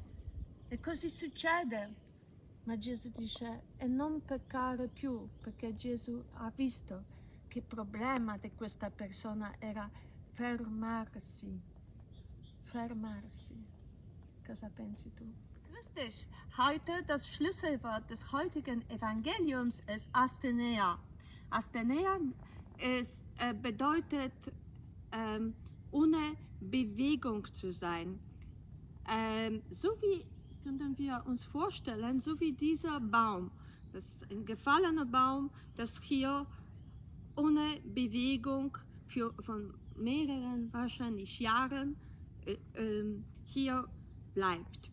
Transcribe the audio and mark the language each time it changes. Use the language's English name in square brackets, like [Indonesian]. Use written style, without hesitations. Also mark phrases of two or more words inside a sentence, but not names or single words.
[Italian] E così succede. Ma Gesù dice, e non peccare più, perché Gesù ha visto che il problema di questa persona era fermarsi. Cosa pensi tu? [German] Richtig. Heute das Schlüsselwort des heutigen Evangeliums ist Astener. Astener bedeutet, ohne Bewegung zu sein. So wie können wir uns vorstellen, so wie dieser Baum, das ist ein gefallener Baum, das hier ohne Bewegung von mehreren wahrscheinlich Jahren hier bleibt.